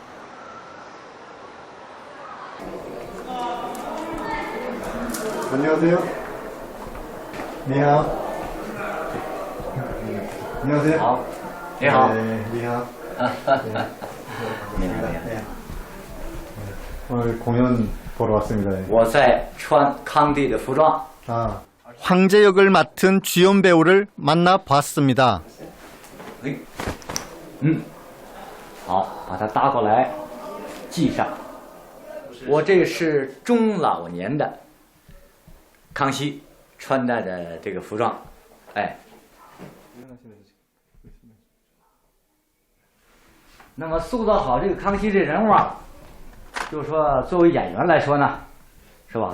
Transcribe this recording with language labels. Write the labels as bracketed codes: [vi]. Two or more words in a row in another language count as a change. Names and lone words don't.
[ko] 안녕하세요. 니하오. 안녕하세요. [zh] 好，你好。 [ko] 네, 니하오. 네. 오늘 공연 보러 왔습니다. [zh] 我在穿康帝的服装。 [ko] 아, 황제 역을 맡은 주연 배우를 만나 봤습니다. [zh] 好，把它搭过来，系上。我这是中老年的康熙穿戴的这个服装，哎。那么塑造好这个康熙这人物啊，就是说作为演员来说呢，是吧？